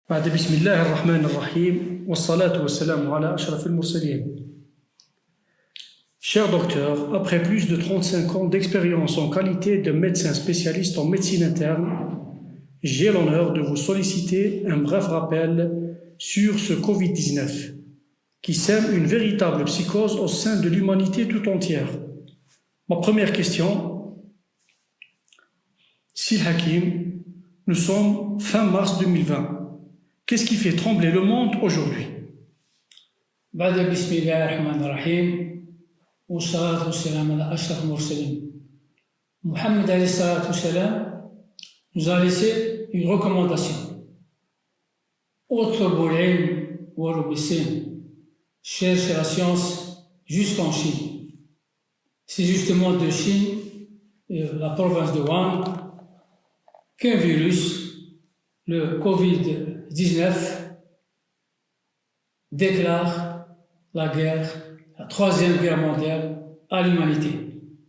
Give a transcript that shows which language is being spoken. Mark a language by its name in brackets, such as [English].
[Arabic] بعد بسم الله الرحمن الرحيم والصلاة والسلام على أشرف المرسلين. [French] Cher docteur, après plus de 35 ans d'expérience en qualité de médecin spécialiste en médecine interne, j'ai l'honneur de vous solliciter un bref rappel sur ce Covid-19 qui sème une véritable psychose au sein de l'humanité tout entière. Ma première question, Sil Hakim, nous sommes fin mars 2020. Qu'est-ce qui fait trembler le monde aujourd'hui? [Arabic] بعد بسم الله الرحمن الرحيم والصلاة والسلام على أشرف المرسلين. [French] Mohammed alayhi salatu wassalam nous a laissé une recommandation. Autre l'ilm wa l'obéissance. Cherche la science jusqu'en Chine. C'est justement de Chine, la province de Wuhan, qu'un virus, le Covid-19, déclare la guerre, la troisième guerre mondiale à l'humanité.